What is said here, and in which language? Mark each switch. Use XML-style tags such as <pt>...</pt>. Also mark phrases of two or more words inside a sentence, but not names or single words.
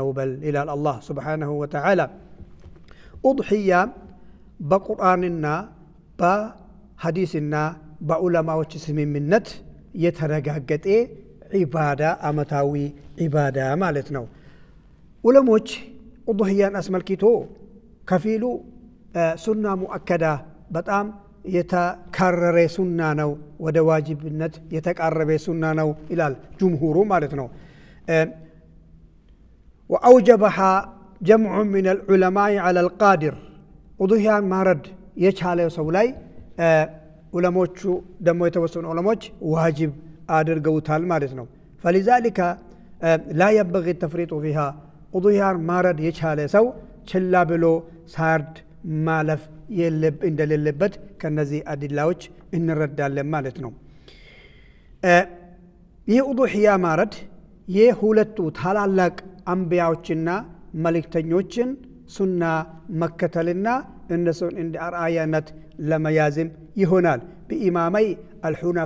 <am>በል ይላል አላህ</am> <ar>سبحانه وتعالى።</ar> <am>ኡድህያ በቁርአንና በሐዲስና በዑለማዎች ስምምነት የተረጋገጠ ዒባዳ አመታዊ ዒባዳ ማለት ነው። ዑለሞች ኡድህያን አስመልክቶ ከፊሉ</am> <ar>سنة مؤكدة</ar> <am>በጣም የተካረረ ሱና ነው ወደ ዋጅብነት የተቃረበ ሱና ነው ይላል ጅምሁሩ ማለት ነው።</am> <ar>وأوجبها جمع من العلماء على القادر</ar> <am>ኡድህያን ማረድ የቻለ ሰው ላይ ዑለሞቹ ደግሞ የተወሰኑ ዑለሞች ዋጅብ አድርገውታል ማለት ነው።</am> <ar>فلذلك لا ينبغي التفريط فيها</ar> <am>ኡድህያን ማረድ የቻለ ሰው ችላ ብሎ ሳርድ ማለፍ እንደሌለበት ከነዚህ አድላዎች እንረዳለን ማለት ነው። ይህ ኡድህያ ማረድ የሁለቱ ታላላቅ አንቢያዎችና መልእክተኞችን ሱና መከተልና እነሱን እንደ አርአያነት ለመያዝም ይሆናል። በኢማመይ አልሁነፋ</am>